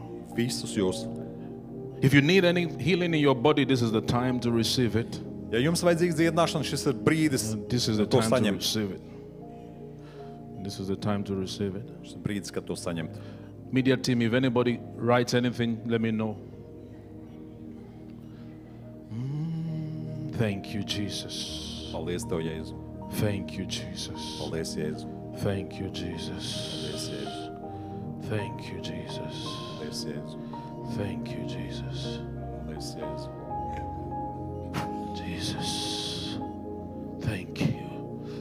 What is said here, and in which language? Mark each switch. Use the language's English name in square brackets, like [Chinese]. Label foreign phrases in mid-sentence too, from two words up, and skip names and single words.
[Latvian] Visus jūs. [English] If you need any healing in your body, this is the time to receive it. [Latvian] Ja jums vajadzīgs dziedināšana, šis ir brīdis [English] This is the to time to [Latvian] saņemt. [English] receive it. This is the time to receive it. [Latvian] Šis ir brīdis, kad to saņemt. [English] Media team, if anybody writes anything, let me know. Thank you, Jesus. [Latvian] Paldies tev, Jēzu. [English] Thank you, Jesus. [Latvian] Paldies, Jēzu. [English] Thank you, Jesus. [Latvian] Paldies, Jēzu. [English] Thank you, Jesus. [Latvian] Paldies, Jēzu. [English] Thank you, Jesus. [Latvian] Paldies, Jēzu. [English] Jesus. Thank you.